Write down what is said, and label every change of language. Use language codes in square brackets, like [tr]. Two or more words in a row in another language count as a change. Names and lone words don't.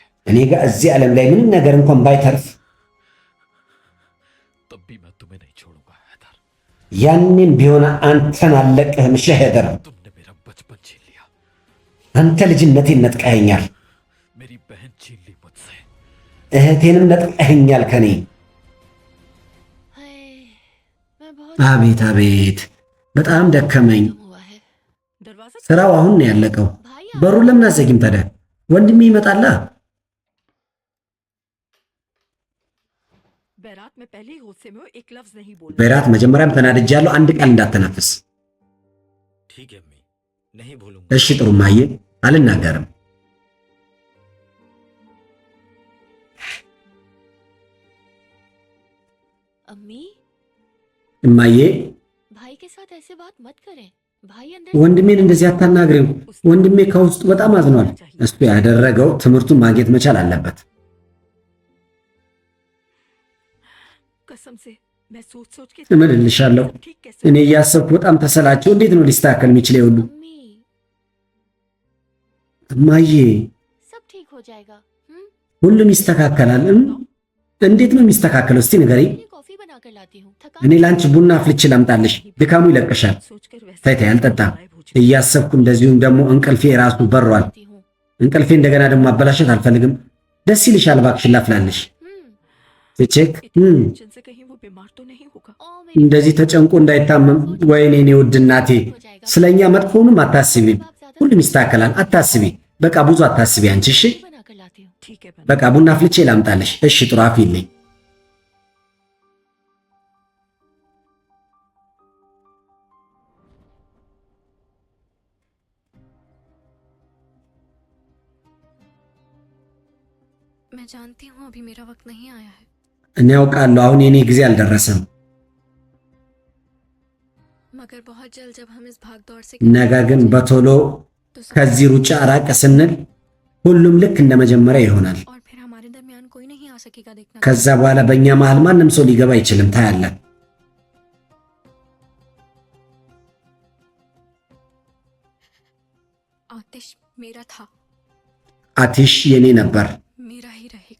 [am] እኔ ጋር እዚህ ዓለም ላይ ምንም ነገር እንኳን ባይተርፍ [hi] तब भी मैं तुम्हें नहीं छोड़ूंगा हैदर। [am] ያንን ቢሆን አንተን አለቅህም። እሺ ሄደር፣ [hi] तुमने मेरा बचपन छीन लिया, [am] አንተ ልጅነቴን ነጥቀኸኛል፣ [hi] मेरी बहन छीन ली मुझसे। [am] እህቴንም ነጥቀኸኛል ከኔ። [hi] हाय, मैं बहुत [am] አቤት አቤት፣ በጣም ደከመኝ። [hi] हुआ है। दरवाजा [am] ስራው አሁን ነው ያለቀው። [hi] भाई [am] በሩን ለምን አዘጊም ታዲያ? ወንድሜ ይመጣላ። [hi] बैरात में पहले ही गुस्से में हो, एक लफ्ज नहीं बोलना। [am] በራት መጀመሪያም ተናድጃለሁ። አንድ ቃል እንዳትተነፍስ [hi] ठीक है अम्मी, नहीं भूलूंगा। [am] እሺ? ጥሩ ማየ፣ አልናገርም። [hi] अम्मी [am] እማዬ፣ [hi] भाई के साथ ऐसे बात मत करें। भाई अंदर [am] ወንድሜን እንደዚህ አታናግሪው። ወንድሜ ከውስጡ በጣም አዝኗል። እሱ ያደረገው ትምህርቱን ማግኘት መቻል አለበት። [hi] कसम से मैं सोच सोच के [am] እምልልሻለሁ፣ [hi] ठीक कैसे [am] እኔ እያሰብኩ በጣም ተሰላቸው። እንዴት ነው ሊስተካከል የሚችለው ሁሉ? [hi] अम्मी [am] እማዬ፣ [hi] सब ठीक हो जाएगा। [am] ሁሉም ይስተካከላል። እንዴት ነው የሚስተካከለው? እስቲ ንገሪኝ። [hi] मैं कॉफी बना कर लाती हूँ। [am] እኔ ለአንቺ ቡና አፍልቼ ላምጣልሽ። ድካሙ ይለቅሻል። [hi] सोचकर वैसे [am] ተይ ተይ፣ አልጠጣም። እያሰብኩ እንደዚሁም ደግሞ እንቅልፌ ራሱ በሯል። [hi] लाती हूँ। [am] እንቅልፌ እንደገና ደግሞ አበላሸት አልፈልግም። ደስ ይልሻል፣ እባክሽን ላፍላልሽ። ቼክ [hi] टेंशन से कहीं वो बीमार तो नहीं होगा। ओ मेरी [am] እንደዚህ ተጨንቆ እንዳይታመም። ወይኔ እኔ ውድ እናቴ፣ ስለኛ መጥፎውንም አታስቢም። ሁሉም ይስተካከላል፣ አታስቢ። በቃ ብዙ አታስቢ አንቺ። እሺ [hi] बना कर लाती हूँ। ठीक है बना। [am] በቃ ቡና አፍልቼ ላምጣልሽ። እሺ ጥሩ፣ አፍይልኝ። [hi] मैं जानती हूँ अभी मेरा वक्त नहीं आया है, [am] እኔ ያውቃለሁ አሁን የኔ ጊዜ አልደረሰም። [hi] मगर बहुत जल्द जब हम इस भाग दौड़ से [am] ነገ ግን በቶሎ [hi] तो सब- [am] ከዚህ ሩጫ ራቅ ስንል ሁሉም ልክ እንደ መጀመሪያ ይሆናል። [hi] और फिर हमारे दरमियान कोई नहीं आ सकेगा देखना। [am] ከዛ በኋላ በእኛ መሃል ማንም ሰው ሊገባ አይችልም። ታያለን። [hi] आतिश मेरा था, [am] አቲሽ የኔ ነበር፣ [hi] मेरा ही रहेगा।